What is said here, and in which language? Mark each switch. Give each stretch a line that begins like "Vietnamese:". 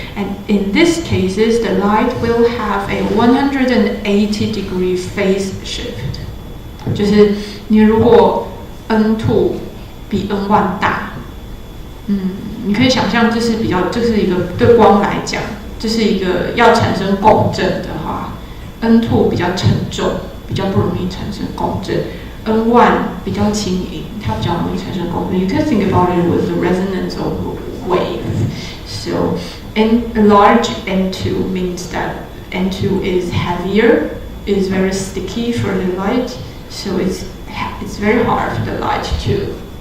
English: And in these cases, the light will have a 180-degree phase shift.
Chinese: 就是你如果 N2 比 N1 大，你可以想象这是一个对光来讲，这是一个要产生共振的话 ，N2 比较沉重。比较不容易产生共振 ，N1 比较轻盈，它比较容易产生共振。
English: You can think about it with the resonance of wave. So, a large N2 means that N2 is heavier, is very sticky for the light, so it's very hard for the light to.